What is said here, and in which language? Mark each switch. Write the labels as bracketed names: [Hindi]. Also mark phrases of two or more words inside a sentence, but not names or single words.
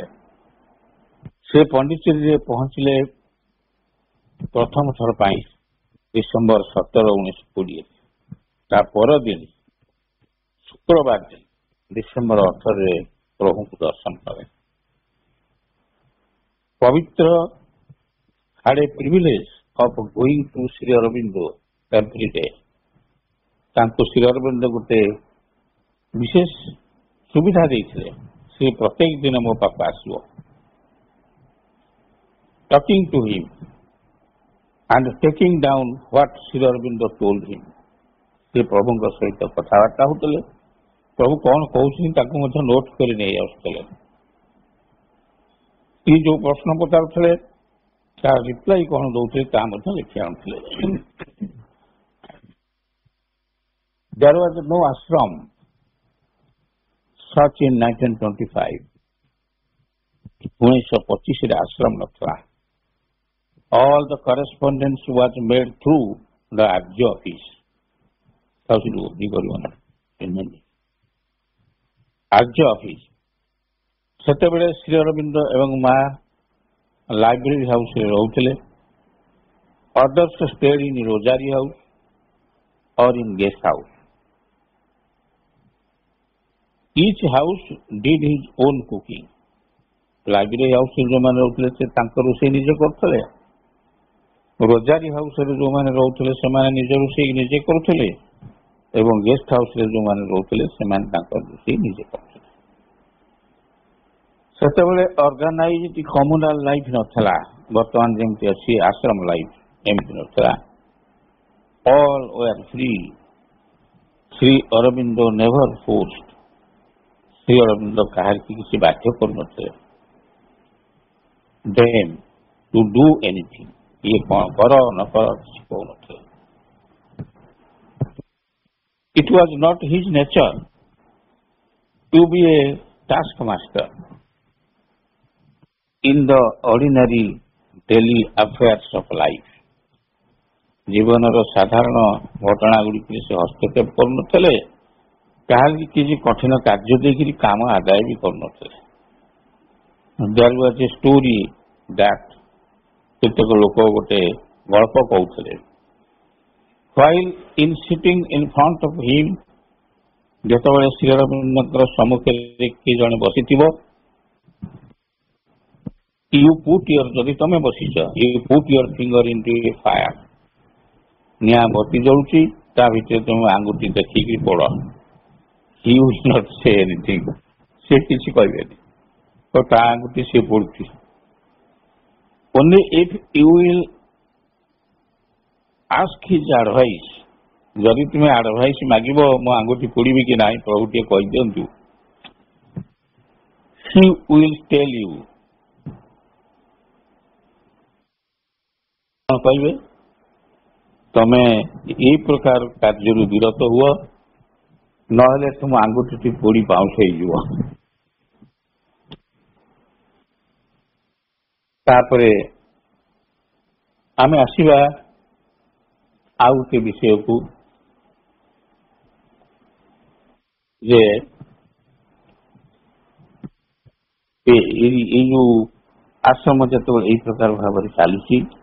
[Odia] ସେ ପଣ୍ଡିଚେରୀରେ ପହଞ୍ଚିଲେ ପ୍ରଥମ ଥର ପାଇଁ ଡିସେମ୍ବର 17, 1920। ତା ପରଦିନ ଶୁକ୍ରବାର ଦିନ ଡିସେମ୍ବର 18 ପ୍ରଭୁଙ୍କୁ ଦର୍ଶନ କଲେ। [English] ପବିତ୍ର had a privilege of going to Sri Aurobindo every day। [Odia] ତାଙ୍କୁ ଶ୍ରୀ ଅରବିନ୍ଦ ଗୋଟେ ବିଶେଷ ସୁବିଧା ଦେଇଥିଲେ, ସେ ପ୍ରତ୍ୟେକ ଦିନ ମୋ ପାଖକୁ ଆସିବ। [English] talking to him and taking down what Sri Aurobindo told him। [Odia] ସେ ପ୍ରଭୁଙ୍କ ସହିତ କଥାବାର୍ତ୍ତା ହେଉଥିଲେ, ପ୍ରଭୁ କଣ କହୁଛନ୍ତି ତାକୁ ମଧ୍ୟ ନୋଟ କରି ନେଇ ଆସୁଥିଲେ। ସେ ଯୋଉ ପ୍ରଶ୍ନ ପଚାରୁଥିଲେ ତାର ରିପ୍ଲାଇ କଣ ଦଉଥିଲେ ତାହା ମଧ୍ୟ ଲେଖି ଆଣୁଥିଲେ। [English] There was no ashram such in 1925। [Odia] 1925 ଆଶ୍ରମ ନଥିଲା। [English] All the correspondence was made through the RJ office। RJ office। [Odia] ସେତେବେଳେ ଶ୍ରୀ ଅରବିନ୍ଦ ଏବଂ ମା ଲାଇବ୍ରେରୀ ହାଉସରେ ରହୁଥିଲେ। [English] Others stayed in Rosary house or in guest house। Each house did his own cooking। [Odia] ଲାଇବ୍ରେରୀ ହାଉସରେ ଯେଉଁମାନେ ରହୁଥିଲେ ସେ ତାଙ୍କ ରୋଷେଇ ନିଜେ କରୁଥିଲେ। ରୋଜାରୀ ହାଉସରେ ଯେଉଁମାନେ ରହୁଥିଲେ ସେମାନେ ନିଜ ରୋଷେଇ ନିଜେ କରୁଥିଲେ ଏବଂ ଗେଷ୍ଟ ହାଉସରେ ଯେଉଁମାନେ ରହୁଥିଲେ ସେମାନେ ତାଙ୍କ ରୋଷେଇ ନିଜେ କରୁଥିଲେ। ସେତେବେଳେ [English] organized communal life [Odia] ନଥିଲା, ବର୍ତ୍ତମାନ ଯେମିତି ଅଛି ଆଶ୍ରମ ଲାଇଫ ଏମିତି ନଥିଲା। [English] all were free. ଶ୍ରୀ ଅରବିନ୍ଦ never forced. [Odia] ଶ୍ରୀ ଅରବିନ୍ଦ କାହାରିକି କିଛି ବାଧ୍ୟ କରୁନଥିଲେ [English] them to do anything। [Odia] ଇଏ କଣ କର ନ କର କିଛି କହୁନଥିଲେ। [English] It was not his nature to be a taskmaster in the ordinary daily affairs of life। [Odia] ଜୀବନର ସାଧାରଣ ଘଟଣା ଗୁଡ଼ିକରେ ସେ ହସ୍ତକ୍ଷେପ କରୁନଥିଲେ, କାହାରିକି କିଛି କଠିନ କାର୍ଯ୍ୟ ଦେଇକରି କାମ ଆଦାୟ ବି କରୁନଥିଲେ। [English] There was a story that [Odia] କେତେକ ଲୋକ ଗୋଟେ ଗଳ୍ପ କହୁଥିଲେ। [English] While in sitting in front of him, [Odia] ଯେତେବେଳେ ଶ୍ରୀ ଅରବିନ୍ଦଙ୍କର ସମ୍ମୁଖରେ କିଏ ଜଣେ ବସିଥିବ, ଯଦି ତମେ ବସିଛ, [English] you put your finger into a fire। [Odia] ନିଆଁ ବତି ଜଳୁଛି, ତା ଭିତରେ ତମେ ଆଙ୍ଗୁଠି ଦେଖିକି ପଡ। [English] He will not say anything। [Odia] ସେ କିଛି କହିବେନି, ତ ତା ଆଙ୍ଗୁଠି ସେ ପଡୁଛି। [English] Only if you will ask his advice। [Odia] ଯଦି ତୁମେ ଆଡଭାଇସ୍ ମାଗିବ ମୋ ଆଙ୍ଗୁଠି ପୋଡିବି କି ନାହିଁ ପ୍ରଭୁ ଟିକେ କହିଦିଅନ୍ତୁ, [English] he will tell you। [Odia] କଣ କହିବେ, ତମେ ଏଇ ପ୍ରକାର କାର୍ଯ୍ୟରୁ ବିରତ ହୁଅ, ନହେଲେ ତୁମ ଆଙ୍ଗୁଠିଟି ପୋଡି ପାଉଁଶ ହେଇଯିବ। ତାପରେ ଆମେ ଆସିବା ଆଉ ଗୋଟେ ବିଷୟକୁ, ଯେ ଏଇ ଯୋଉ ଆଶ୍ରମ ଯେତେବେଳେ ଏଇ ପ୍ରକାର ଭାବରେ ଚାଲିଛି,